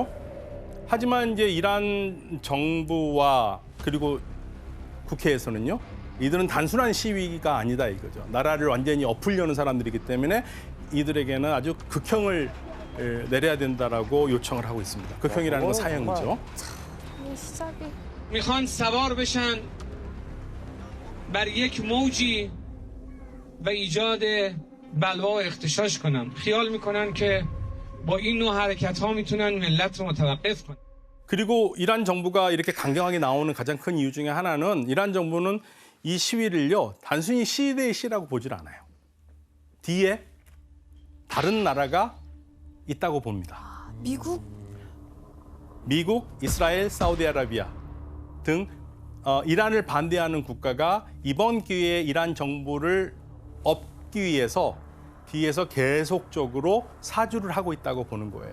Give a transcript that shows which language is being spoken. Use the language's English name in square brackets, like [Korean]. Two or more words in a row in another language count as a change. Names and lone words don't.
[Korean] 하지만 이제 이란 정부와 그리고 국회에서는요, 이들은 단순한 시위가 아니다 이거죠. 나라를 완전히 엎으려는 사람들이기 때문에 이들에게는 아주 극형을 내려야 된다라고 요청을 하고 있습니다. 극형이라는 건 사형이죠. 이 시작이 [Persian] میخوان سوار بشن بر یک موجی و ایجاد بلوا و اغتشاش کنن. خیال میکنن که با این نوع حرکت ها میتونن ملت رو متوقف کنن. [Korean] 그리고 이란 정부가 이렇게 강경하게 나오는 가장 큰 이유 중에 하나는 이란 정부는 이 시위를요, 단순히 시 대 시라고 보질 않아요. 뒤에 다른 나라가 있다고 봅니다. 미국? 미국, 이스라엘, 사우디아라비아 등 이란을 반대하는 국가가 이번 기회에 이란 정부를 엎기 위해서 뒤에서 계속적으로 사주를 하고 있다고 보는 거예요.